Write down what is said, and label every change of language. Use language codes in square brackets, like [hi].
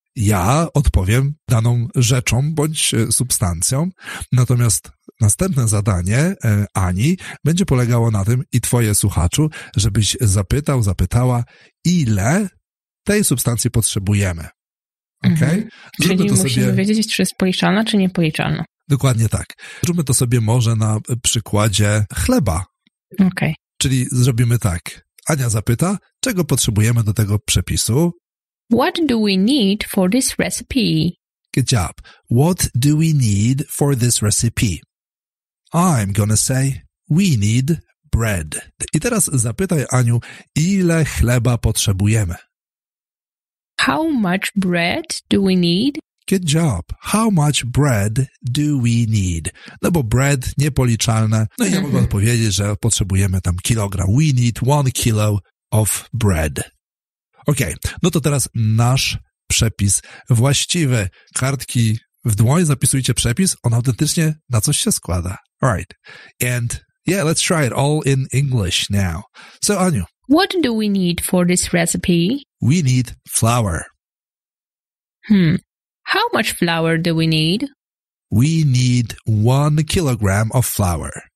[pl] Ja odpowiem daną rzeczą bądź substancją, natomiast następne zadanie Ani będzie polegało na tym i twoje, słuchaczu, żebyś zapytała, ile tej substancji potrzebujemy. Okej? Czyli musimy wiedzieć, czy jest policzalna, czy niepoliczalna. Dokładnie tak. Zróbmy to sobie może na przykładzie chleba. Czyli zrobimy tak. Ania zapyta, czego potrzebujemy do tego przepisu. [en] What do we need for this recipe? Good job. What do we need for this recipe? I'm gonna say, we need bread. [pl] I teraz zapytaj, Aniu, ile chleba potrzebujemy? [en] How much bread do we need? Good job. How much bread do we need? [pl] No bo bread niepoliczalne. No i ja mogę odpowiedzieć, że potrzebujemy tam kilogram. [en] We need 1 kilo of bread. [pl] Okej, no to teraz nasz przepis właściwy. Kartki w dłoń, zapisujcie przepis. On autentycznie na coś się składa. [en] Alright. And yeah, let's try it all in English now. So, Aniu. What do we need for this recipe? We need flour. How much flour do we need? We need 1 kilogram of flour.